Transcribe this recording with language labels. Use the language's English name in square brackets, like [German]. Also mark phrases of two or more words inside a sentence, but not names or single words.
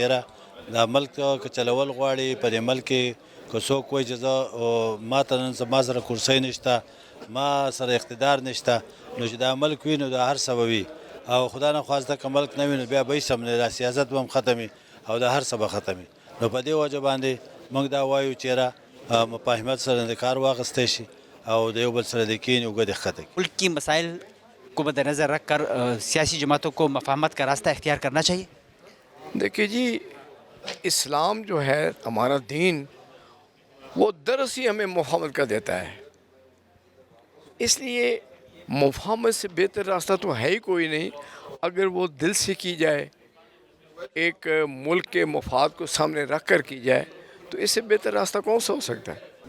[Pashto] یاره دا ملک که چلول غواړي په دې ملک کې که څوک وایي چې زه ما ته نن ما سره کرسۍ نشته ما سره اقتدار نشته نو چې دا ملک وي نو دا هر څه به وي او خدا نخواسته که ملک نه وي نو بیا به هېڅ هم نه دا سیاست به هم ختم وي او دا هر څه به ختم وي نو په دې وجه باندې موږ دا وایو چې یاره مفاهمت سره د کار واخیستی شي او د یو بل سره د کښېني اوږه دې ښکته کړي [Urdu] ملک کی مسائل کو مد نظر رکھ کر سیاسی جماعتوں کو مفاہمت کا راستہ اختیار کرنا چاہیے؟ دیکھیے جی اسلام جو ہے ہمارا دین وہ درس ہی ہمیں مفاہمت کا دیتا ہے اس لیے مفاہمت سے بہتر راستہ تو ہے ہی کوئی نہیں اگر وہ دل سے کی جائے ایک ملک کے مفاد کو سامنے رکھ کر کی جائے تو اس سے بہتر راستہ کون سا ہو سکتا ہے؟